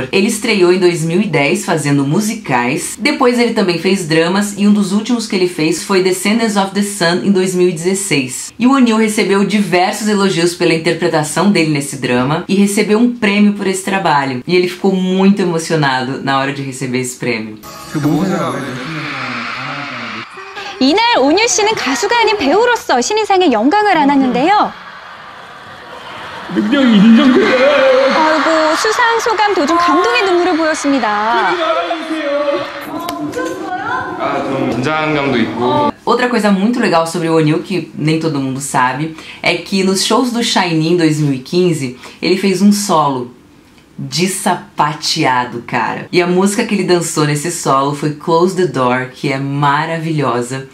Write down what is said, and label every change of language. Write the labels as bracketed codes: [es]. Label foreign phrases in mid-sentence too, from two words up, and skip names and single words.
[pt] Ele estreou em 2010 fazendo musicais, depois ele também fez dramas e um dos últimos que ele fez foi [en] Descendants of the Sun [pt] em 2016. E o Wonil recebeu diversos elogios pela interpretação dele nesse drama e recebeu um prêmio por esse trabalho. E ele ficou muito emocionado na hora de receber esse prêmio. [ko] 이날 오뉴 씨는 가수가 아닌 배우로서 신인상의 영광을 안았는데요. 능력이 인정돼요. 아이고, 수상 소감 도중 감동의 눈물을 보였습니다. 좀 긴장감도 있고. [pt] Outra coisa muito legal sobre o Wonil, que nem todo mundo sabe, é que nos shows do SHINee em 2015, ele fez um solo de sapateado, cara. E a música que ele dançou nesse solo foi [en] Close the Door, [pt] que é maravilhosa.